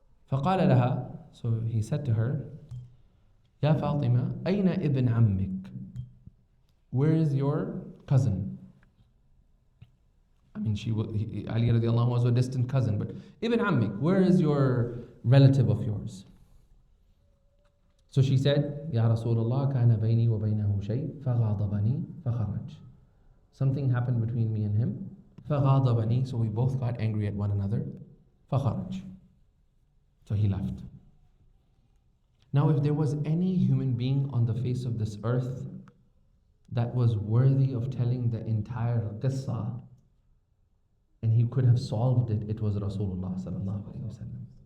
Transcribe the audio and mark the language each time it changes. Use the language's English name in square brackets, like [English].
[Arabic] فقال لها, [English] so he said to her, [Arabic] Ya Fatima, أين ibn ammik? [English] Where is your cousin? I mean, Ali radiallahu anhu was a distant cousin, but ibn ammik, where is your relative of yours? So she said, [Arabic] Ya Rasulullah, كان بيني وبينه شيء فغاضبني فخرج. [English] Something happened between me and him. [Arabic] فغاضبني, [English] so we both got angry at one another. [Arabic] فخرج. [English] So he left. Now, if there was any human being on the face of this earth that was worthy of telling the entire qissa, and he could have solved it, it was Rasulullah sallallahu alaihi wasallam.